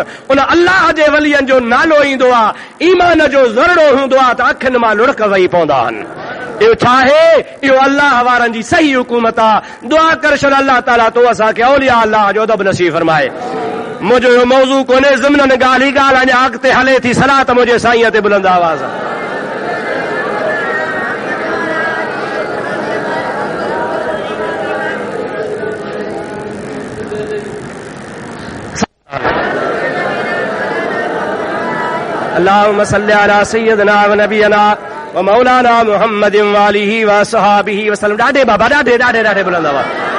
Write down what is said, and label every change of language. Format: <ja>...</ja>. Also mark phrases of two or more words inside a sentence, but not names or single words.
<sd>उन अल्लाह जे वलीअनि जो नालो ईंदो आहे ईमान जो ज़रड़ो हूंदो आहे त अखियुनि मां लुढ़क वेही पवंदा आहिनि। इहो छा आहे? इहो अल्लाह वारनि जी सही हुकूमत आहे। दुआ कर छॾ अल्लाह ताला तो असांखे</sd> <ar>أولياء الله</ar> <sd>जो अदब नसीब फरमाए। मुंहिंजो इहो मौज़ू कोन्हे ज़िमन ॻाल्हि ई ॻाल्हि अञा अॻिते हले थी।</sd> <ar>सलात मुंहिंजे साईं ते बुलंद आवाज़ اللهم صل على سيدنا ونبينا ومولانا محمد وآله وصحبه وسلم.</ar> <sd>ॾाढे बाबा ॾाढे ॾाढे ॾाढे बुलंद आवाज़।</sd>